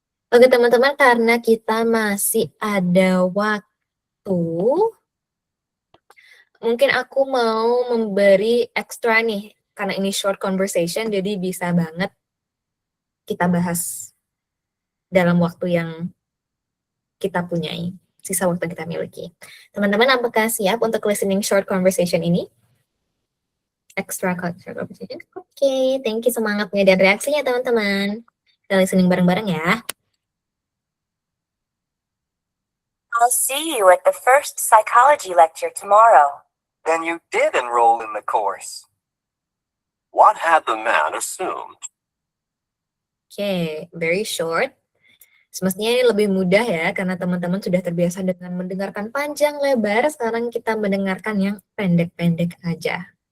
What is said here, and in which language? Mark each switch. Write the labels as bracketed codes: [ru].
[id] Oke teman-teman, karena kita masih ada waktu, mungkin aku mau memberi ekstra nih, karena ini short conversation, jadi bisa banget kita bahas dalam waktu yang kita punyai, sisa waktu yang kita miliki. Teman-teman, apakah siap untuk listening short conversation ini? [en] Extra short conversation? [id] Oke, [en] thank you [id] semangatnya dan reaksinya teman-teman. Kita listening bareng-bareng ya. [en] I'll see you at the first psychology lecture tomorrow. Then you did enroll in the course. What had the man assumed? Oke, very short. [id] Semestinya ini lebih mudah ya, karena teman-teman sudah terbiasa dengan mendengarkan panjang lebar, sekarang kita mendengarkan yang pendek-pendek aja.